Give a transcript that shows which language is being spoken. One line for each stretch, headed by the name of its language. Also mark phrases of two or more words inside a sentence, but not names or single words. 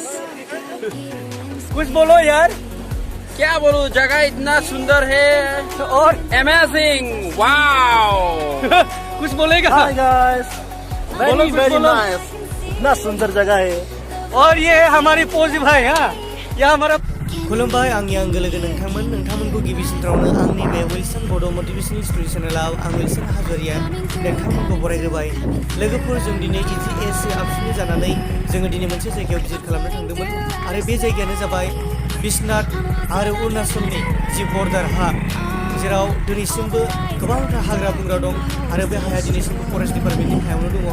Hindi: कुछ बोलो यार। क्या बोलूं, जगह इतना सुंदर है और
English: amazing, wow.
Hindi: कुछ बोलेगा?
English: hi guys,
Hindi: बोलो, वेरी कुछ वेरी बोलो। नाइस, इतना सुंदर जगह है। और ये है हमारी पोजी भाई। हाँ, यह हमारा
Bodo: खुलुमबाय आंनि आंगो लोगो नोंथांमोनखौ गिबि सेन्टारावनो आंनि बे विल्सन बड'
English: motivational story channel
Bodo: आं विल्सन हाजरिया नोंथांमोनखौ बरायग्रोबाय। लोगोफोर, जों दिनै इजिएसए आबसुनि जानानै जोङो दिनै मोनसे जायगायाव भिजिट खालामनो थांदोंमोन आरो बे जायगायानो जाबाय बिश्वनाथ आरो अरुणाचलनि जि बर्डार हा, जेराव दिनैसिमबो गोबांथार हाग्रा बंग्रा दं आरो बे हाया दिनैसिमबो
English: forest department
Bodo: हायावनो दङ।